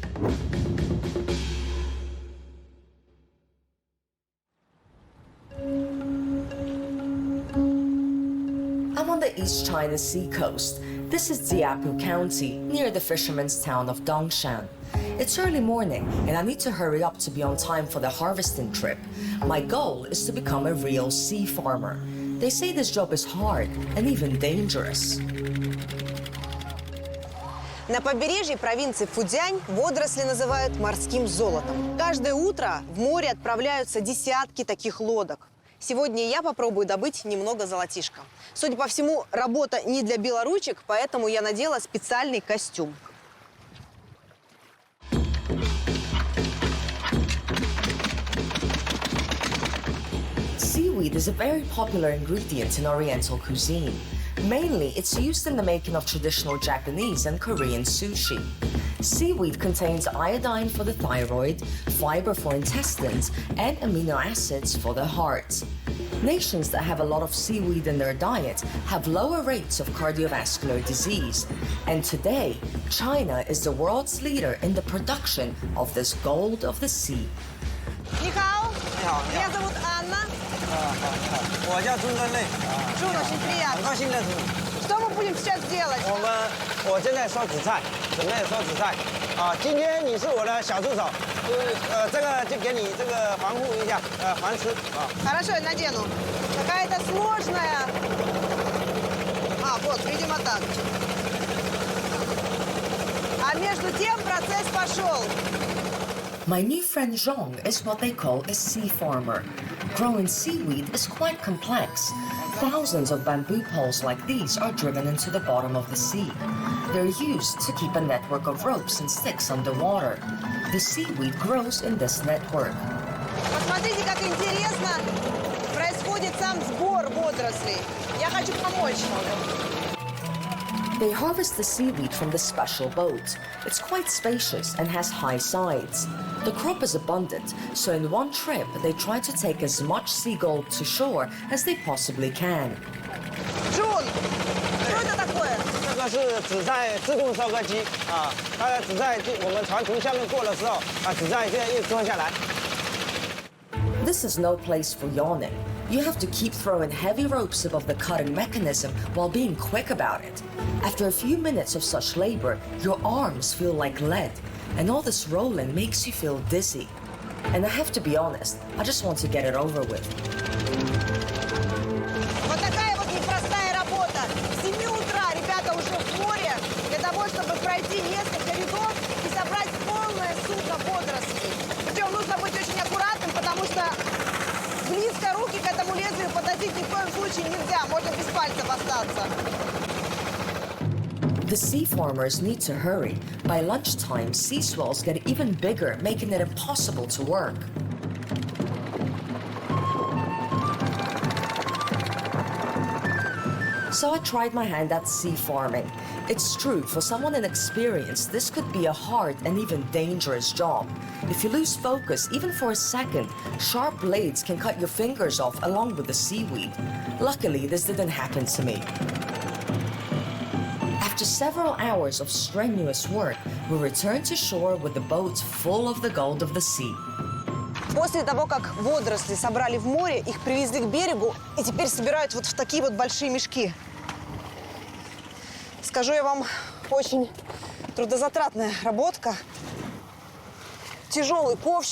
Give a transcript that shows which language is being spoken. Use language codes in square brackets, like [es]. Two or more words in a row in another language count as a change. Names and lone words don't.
[en] I'm on the East China Sea coast. This is Diapu County, near the fisherman's town of Dongshan. It's early morning, and I need to hurry up to be on time for the harvesting trip. My goal is to become a real sea farmer. They say this job is hard and even dangerous. [ru] На побережье провинции Фудзянь водоросли называют морским золотом. Каждое утро в море отправляются десятки таких лодок. Сегодня я попробую добыть немного золотишка. Судя по всему, работа не для белоручек, поэтому я надела специальный костюм. [en] Seaweed is a very popular ingredient in Oriental cuisine. Mainly, it's used in the making of traditional Japanese and Korean sushi. Seaweed contains iodine for the thyroid, fiber for intestines, and amino acids for the heart. Nations that have a lot of seaweed in their diet have lower rates of cardiovascular disease. And today, China is the world's leader in the production of this gold of the sea. [ru] Меня зовут Анна. [zh] 我叫朱根类。 [ru] Джун, очень приятно. [zh] 很高兴认识你。 [ru] Что мы будем сейчас делать? [zh] 我正在收紫菜，准备收紫菜。今天你是我的小助手，这个就给你这个防护一下，防湿啊。 [ru] Хорошо, я надену. Какая-то сложная. Вот, видимо, так. А между тем процесс пошел. [en] My new friend Zhong is what they call a sea farmer. Growing seaweed is quite complex. Thousands of bamboo poles like these are driven into the bottom of the sea. They're used to keep a network of ropes and sticks underwater. The seaweed grows in this network. [ru] Посмотрите, как интересно происходит сам сбор водорослей. Я хочу помочь. [en] They harvest the seaweed from this special boat. It's quite spacious and has high sides. The crop is abundant, so in one trip they try to take as much sea gold to shore as they possibly can. [ru] Джун, что это такое? [zh] 这个是紫菜自动收割机啊，它的紫菜我们船从下面过的时候，紫菜现在又装下来。 [en] This is no place for yawning. You have to keep throwing heavy ropes above the cutting mechanism while being quick about it. After a few minutes of such labor, your arms feel like lead, and all this rolling makes you feel dizzy. And I have to be honest, I just want to get it over with. [ru] Вот такая вот непростая работа. С 7 утра ребята уже в море для того, чтобы пройти несколько рядов и собрать полное судно водорослей. Причем нужно быть очень аккуратным, потому что близко очень нельзя, можно без пальцев остаться. [en] The sea farmers need to hurry. By lunchtime, sea swells get even bigger, making it impossible to work. So I tried my hand at sea farming. It's true, for someone inexperienced, this could be a hard and even dangerous job. If you lose focus, even for a second, sharp blades can cut your fingers off along with the seaweed. Luckily, this didn't happen to me. After several hours of strenuous work, we returned to shore with the boat full of the gold of the sea. [ru] После того, как водоросли собрали в море, их привезли к берегу и теперь собирают вот в такие вот большие мешки. Скажу я вам, очень трудозатратная работка. Тяжелый ковш.